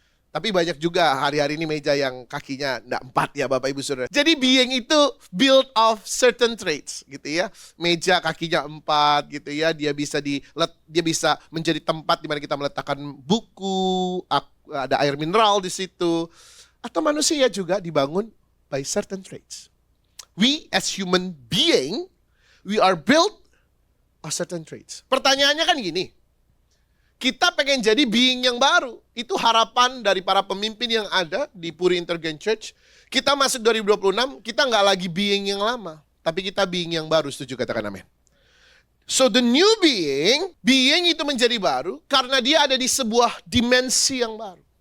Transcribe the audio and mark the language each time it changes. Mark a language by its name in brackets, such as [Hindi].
[Indonesian] Tapi banyak juga hari-hari ini meja yang kakinya enggak 4 ya Bapak Ibu Saudara. Jadi [English] being [Indonesian] itu [English] built of certain traits [Indonesian] gitu ya. Meja kakinya 4 gitu ya. Dia bisa menjadi tempat di mana kita meletakkan buku, ada air mineral di situ. Atau manusia juga dibangun [English] by certain traits. We as human being, we are built of certain traits. [Indonesian] Pertanyaannya kan gini. Kita pengen jadi being yang baru. Itu harapan dari para pemimpin yang ada di Puri Intergen Church. Kita masuk 2026, kita nggak lagi being yang lama. Tapi kita being yang baru, setuju katakan amin. [English] So the new being [Indonesian] itu menjadi baru karena dia ada di sebuah dimensi yang baru.